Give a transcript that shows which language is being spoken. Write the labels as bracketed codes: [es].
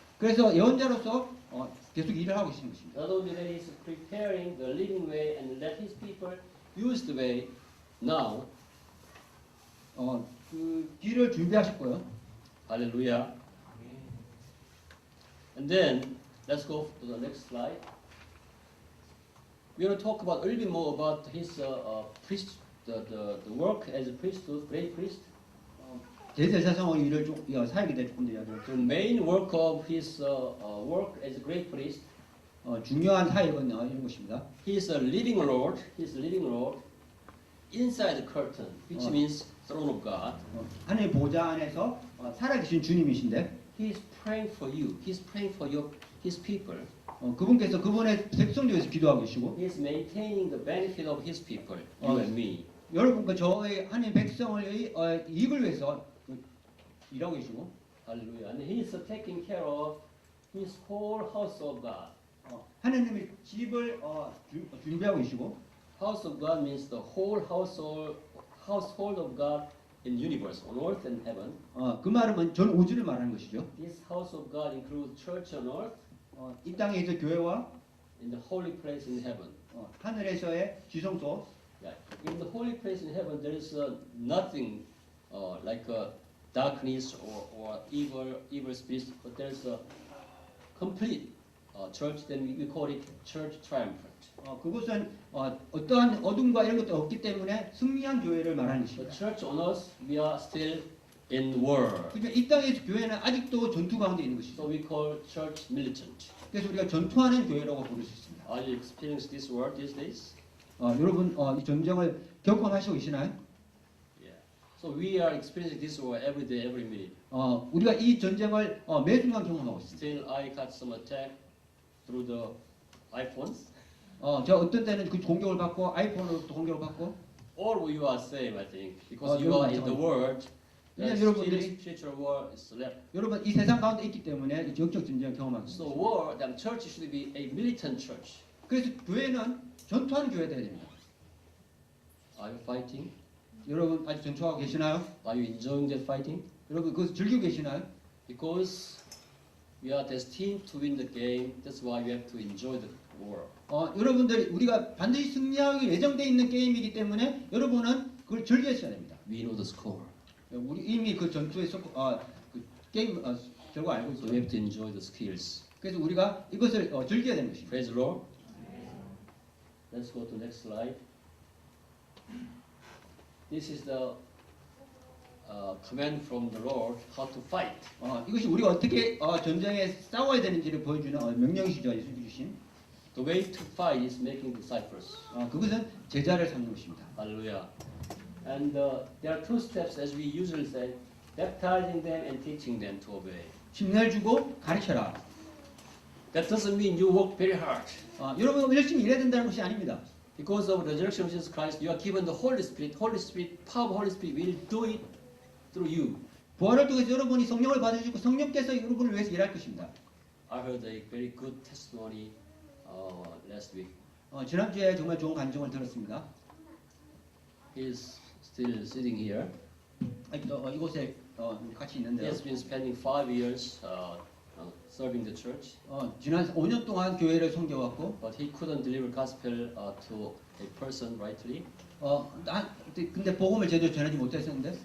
[ko] 그래서 예언자로서 계속 일을 하고 계시는 것입니다. [en] Not only that, he's preparing the living way and let his people use the way now. [ko] 그 길을 준비하셨고요. [en] Hallelujah. And then let's go to the next slide. We're going to talk about a little bit more about his priest, the work as a priesthood, great priest. [ko] 대제사장의 일을 좀 사역이 될 건데 이야기를 [en] The main work of his work as a great priest. [ko] 중요한 사역은 이런 것입니다. [en] He is a living Lord. He is a living Lord inside the curtain, which means throne of God. [ko] 하나님 보좌 안에서 살아계신 주님이신데 [en] He is praying for you. He is praying for his people. [ko] 그분께서 그분의 백성들 위해서 기도하고 계시고 [en] He is maintaining the benefit of his people, you and me. [ko] 여러분과 저의 하나님 백성의 이익을 위해서 일하고 계시고 [en] Hallelujah. And he is taking care of his whole house of God. [ko] 하나님의 집을 준비하고 계시고 [en] House of God means the whole household of God in universe, on earth and heaven. [ko] 그 말은 전 우주를 말하는 것이죠. [en] This house of God includes church on earth [ko] 이 땅에서 교회와 [en] and the holy place in heaven. [ko] 하늘에서의 지성소 [en] Yeah. In the holy place in heaven, there is nothing like darkness or evil spirits, but there is a complete church. Then we call it church triumphant. [ko] 그곳은 어떠한 어둠과 이런 것도 없기 때문에 승리한 교회를 말하는 [en] The [ko] 것입니다. [en] church on earth, we are still in war. [ko] 그러니까 이 땅에서 교회는 아직도 전투 가운데 있는 것이죠. [en] So we call church militant. [ko] 그래서 우리가 전투하는 교회라고 부를 수 있습니다. [en] Are you experiencing this war these days? [ko] 여러분 이 전쟁을 경험하시고 계시나요? [en] Yeah. So we are experiencing this war every day, every minute. [ko] 우리가 이 전쟁을 매 순간 경험하고 있습니다. [en] Still, I got some attack through the iPhones. [ko] 저 어떤 때는 그 공격을 받고 아이폰으로 또 공격을 받고 [en] All you are same, I think, because you [ko] 여러분 [en] are in the world. [ko] 왜냐면 [en] Still, [ko] 여러분들이 [en] spiritual war is left. [ko] 여러분 이 세상 가운데 있기 때문에 이 영적 전쟁을 경험하고 [en] So [ko] 있습니다. [en] war, then church should be a militant church. [ko] 그래서 교회는 전투하는 교회가 되어야 됩니다. [en] Are you fighting? [ko] 여러분 아직 전투하고 계시나요? [en] Are you enjoying that fighting? [ko] 여러분 그것을 즐기고 계시나요? [en] Because we are destined to win the game. That's why we have to enjoy the war. [ko] 여러분들 우리가 반드시 승리하기 예정되어 있는 게임이기 때문에 여러분은 그걸 즐기셔야 됩니다. [en] We know the score. [ko] 우리 이미 그 전투에서 그 게임 결과 알고 [en] So we [ko] 있어요. [en] have to enjoy the skills. [ko] 그래서 우리가 이것을 즐겨야 되는 것입니다. [en] Praise the Lord. Let's go to next slide. This is the command from the Lord how to fight. [ko] 이것이 우리가 어떻게 전쟁에 싸워야 되는지를 보여주는 명령이시죠. 예수님 주신. [en] The way to fight is making disciples. [ko] 그것은 제자를 삼는 것입니다. [en] Hallelujah. And there are two steps, as we usually say, baptizing them and teaching them to obey. [ko] 침례를 주고 가르쳐라. [en] That doesn't mean you work very hard. 여러분 열심히 일해야 된다는 것이 아닙니다. [ko] Because of the resurrection of Jesus Christ, you are given the Holy Spirit. Holy Spirit, power of Holy Spirit will do it through you. 부활을 통해서 여러분이 성령을 받으시고 성령께서 여러분을 위해서 일할 것입니다. [en] I heard a very good testimony last week. [ko] 지난주에 정말 좋은 간증을 들었습니다. [en] He's still sitting here. [ko] 이곳에 같이 [en] He [ko] 있는데요. [en] has been spending 5 years serving the church, [ko] 지난 5년 동안 교회를 섬겨왔고 [en] but he couldn't deliver gospel to a person rightly. [ko] 근데 복음을 제대로 전하지 못했었는데